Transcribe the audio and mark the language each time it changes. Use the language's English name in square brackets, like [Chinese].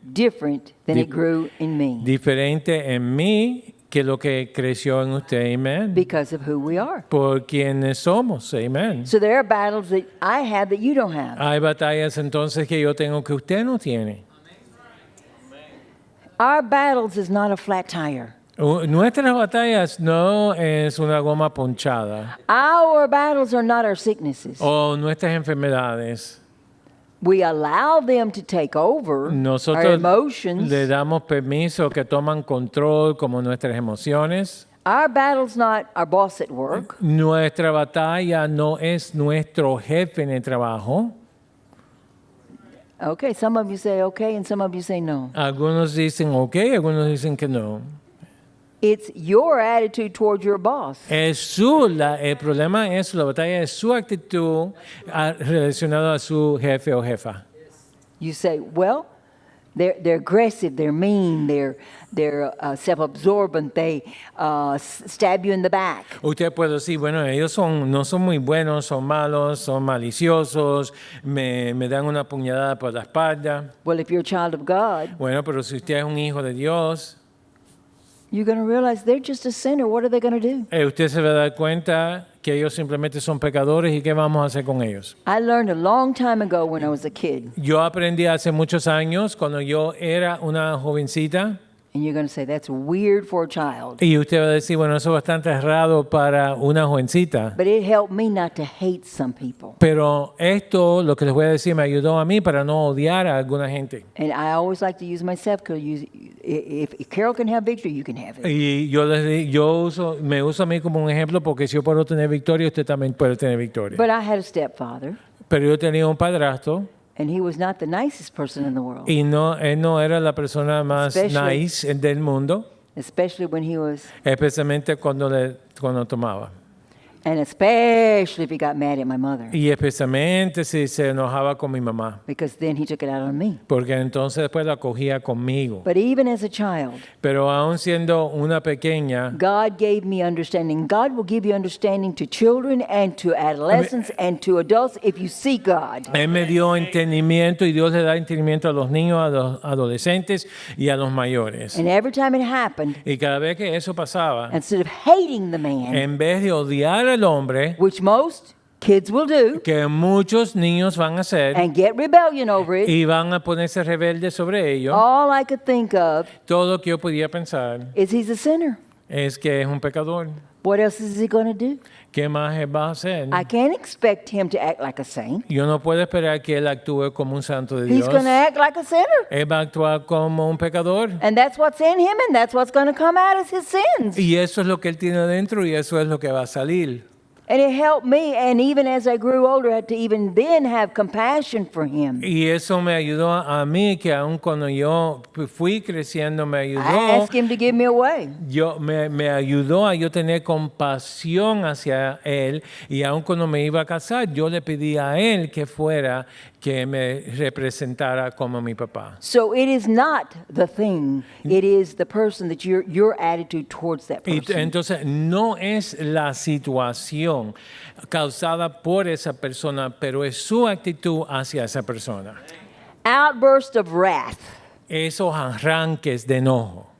[English] different than it grew in me [Spanish] diferente en mí que lo que creció en usted, amén. [English] because of who we are. [Spanish] Por quienes somos, amén. [English] So there are battles that I have that you don't have. [Spanish] Hay batallas entonces que yo tengo que usted no tiene. [English] Our battles is not a flat tire. [Spanish] Nuestras batallas no es una goma ponchada [English] Our battles are not our sicknesses. [Spanish] o nuestras enfermedades. [English] We allow them to take over our [Spanish] Nosotros [English] emotions. [Spanish] le damos permiso que toman control como nuestras emociones. [English] Our battle's not our boss at work. [Spanish] Nuestra batalla no es nuestro jefe en el trabajo. [English] Okay, some of you say okay and some of you say no. [Spanish] Algunos dicen ok, algunos dicen que no. [English] It's your attitude towards your boss. [Spanish] El problema es la batalla es su actitud relacionada a su jefe o jefa. [English] You say, well, they're aggressive, they're mean, they're self-absorbent, they stab you in the back. [Spanish] Usted puede decir, bueno, ellos no son muy buenos, son malos, son maliciosos, me dan una puñalada por la espalda. [English] Well, if you're a child of God, [Spanish] Bueno, pero si usted es un hijo de Dios, [English] you're going to realize they're just a sinner. What are they going to do? [Spanish] usted se va a dar cuenta que ellos simplemente son pecadores y qué vamos a hacer con ellos. [English] I learned a long time ago when I was a kid. [Spanish] Yo aprendí hace muchos años, cuando yo era una jovencita, [English] And you're going to say, that's weird for a child. [Spanish] y usted va a decir, bueno, eso es bastante raro para una jovencita. [English] But it helped me not to hate some people. [Spanish] Pero esto, lo que les voy a decir, me ayudó a mí para no odiar a alguna gente. [English] And I always like to use myself because if Carol can have victory, you can have it. [Spanish] Y me uso a mí como un ejemplo porque si yo puedo tener victoria, usted también puede tener victoria. [English] But I had a stepfather, [Spanish] Pero yo tenía un padrastro [English] and he was not the nicest person in the world. [Spanish] y él no era la persona más [English] Especially- [Spanish] nice del mundo. [English] especially when he was, [Spanish] especialmente cuando tomaba. [English] and especially if he got mad at my mother, [Spanish] Y especialmente si se enojaba con mi mamá, [English] because then he took it out on me. [Spanish] porque entonces después la cogía conmigo. [English] But even as a child, [Spanish] Pero aún siendo una pequeña, [English] God gave me understanding. God will give you understanding to children and to adolescents and to adults if you seek God. [Spanish] Él me dio entendimiento y Dios le da entendimiento a los niños, a los adolescentes y a los mayores. [English] And every time it happened, [Spanish] Y cada vez que eso pasaba, [English] instead of hating the man, [Spanish] en vez de odiar al hombre, [English] which most kids will do, [Spanish] que muchos niños van a hacer [English] and get rebellion over it, [Spanish] y van a ponerse rebeldes sobre ello, [English] all I could think of [Spanish] todo lo que yo podía pensar [English] is he's a sinner. [Spanish] es que es un pecador. [English] What else is he going to do? [Spanish] ¿Qué más él va a hacer? [English] I can't expect him to act like a saint. [Spanish] Yo no puedo esperar que él actúe como un santo de [English] He's [Spanish] Dios. [English] going to act like a sinner. [Spanish] Él va a actuar como un pecador. [English] And that's what's in him, and that's what's going to come out as his sins. [Spanish] Y eso es lo que él tiene dentro y eso es lo que va a salir. [English] And it helped me, and even as I grew older, I had to even then have compassion for him. [Spanish] Y eso me ayudó a mí, que aun cuando yo fui creciendo, me [English] I [Spanish] ayudó. [English] asked him to give me away. [Spanish] Me ayudó a yo tener compasión hacia él, y aun cuando me iba a casar, yo le pedí a él que fuera, que me representara como mi papá. [English] So it is not the thing, it is the person that your attitude towards that [Spanish] Y [English] person. [Spanish] entonces no es la situación causada por esa persona, pero es su actitud hacia esa persona. [English] Outburst of wrath. [Spanish] Esos arranques de enojo.